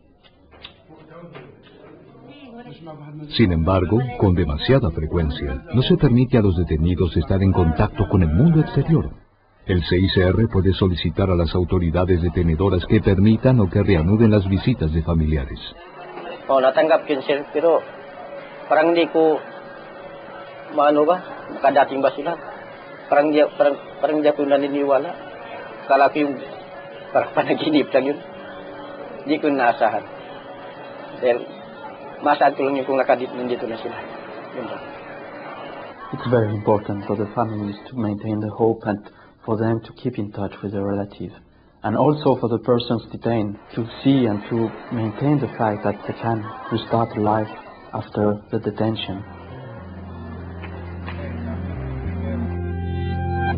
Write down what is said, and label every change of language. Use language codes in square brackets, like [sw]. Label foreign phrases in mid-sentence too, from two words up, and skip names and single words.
[es] Sin embargo, con demasiada frecuencia, no se permite a los detenidos estar en contacto con el mundo exterior. El CICR puede solicitar a las autoridades detenedoras que permitan o que reanuden las visitas de familiares. [tl] Natanggap yun sir, pero parang hindi ko maano ba, makadating ba sila? Parang hindi ako naniniwala. Kala ko yung parang panaginip lang yun. Hindi ko naasahan. Dahil maasahan ko lang yung kung nandito na sila. Yun ba? [en] It's very important for the families to maintain the hope and for them to keep in touch with their relatives, and also for the persons detained to see and to maintain the fact that they can restart life after the detention.